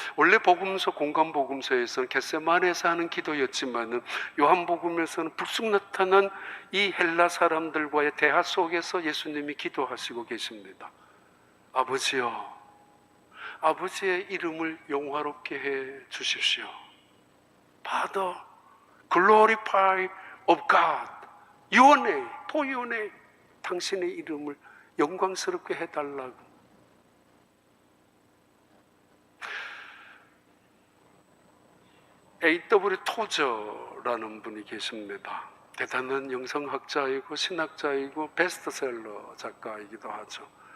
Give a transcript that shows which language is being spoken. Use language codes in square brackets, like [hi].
[ko] 원래 복음서, 공간 복음서에서는 겟세마네에서 하는 기도였지만은 요한복음에서는 불쑥 나타난 이 헬라 사람들과의 대화 속에서 예수님이 기도하시고 계십니다. 아버지여, 아버지의 이름을 영화롭게 해 주십시오. [en] Father, glorify of God, your name, for your name. [ko] 당신의 이름을 영광스럽게 해달라고. A.W. 토저라는 분이 계십니다. 대단한 영성학자이고 신학자이고 베스트셀러 작가이기도 하죠.